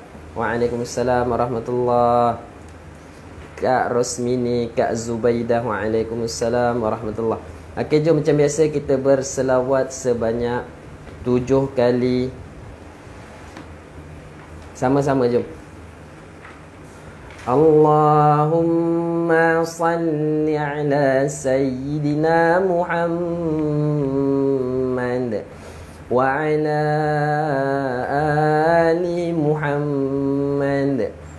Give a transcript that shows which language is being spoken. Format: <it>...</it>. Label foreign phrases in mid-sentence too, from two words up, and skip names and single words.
<ar>وعليكم السلام ورحمة الله. Kak Rosmini, Kak Zubaidah. وعليكم السلام ورحمة الله.</ar> <ms>Okey, jom macam biasa kita berselawat sebanyak 7 kali. Sama-sama jom.</ms> <ar>اللهم صل على سيدنا محمد وعلى آل محمد.</ar>